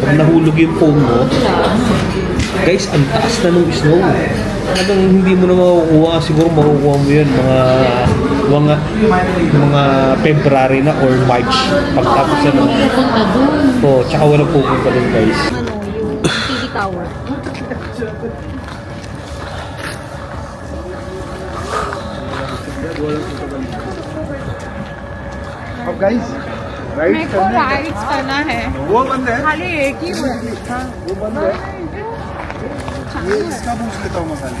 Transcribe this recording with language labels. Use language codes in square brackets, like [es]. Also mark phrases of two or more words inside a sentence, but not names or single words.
[tl] Pag nahulog yung phone mo, guys, ang taas na nung snow. Talagang hindi mo na makukuha. Siguro makukuha mo yun mga February na or March. Pagtapos na nung. Punta doon. Oo, tsaka walang pupunta doon guys. Yung TV tower. [hi] अब गाइस मेरे को राइड्स करना है वो बंद है खाली एक ही है वो बंद है ये इसका पूछ लेता हूँ मसाले